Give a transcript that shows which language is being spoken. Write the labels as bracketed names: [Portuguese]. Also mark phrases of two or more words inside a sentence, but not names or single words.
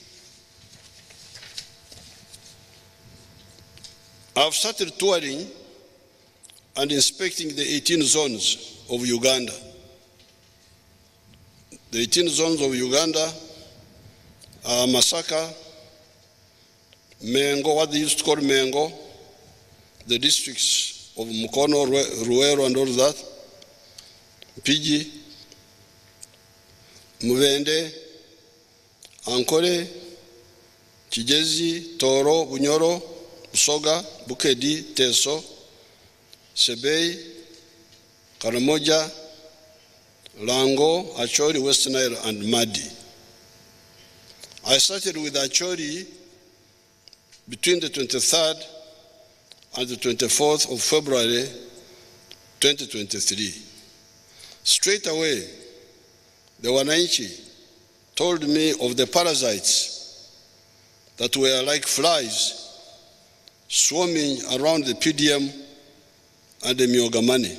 [English] I've started touring and inspecting the 18 zones of Uganda. The 18 zones of Uganda are Masaka, Mengo, what they used to call Mengo, the districts of Mukono, Ruero, and all that, Pigi, Muvende, Ankole, Kijezi, Toro, Bunyoro, Busoga, Bukedi, Teso, Sebei, Karamoja, Lango, Achori, West Nile, and Madi. I started with Achori between the 23rd and the 24th of February 2023. Straight away, the Wananchi told me of the parasites that were like flies swarming around the PDM and the Myogamani.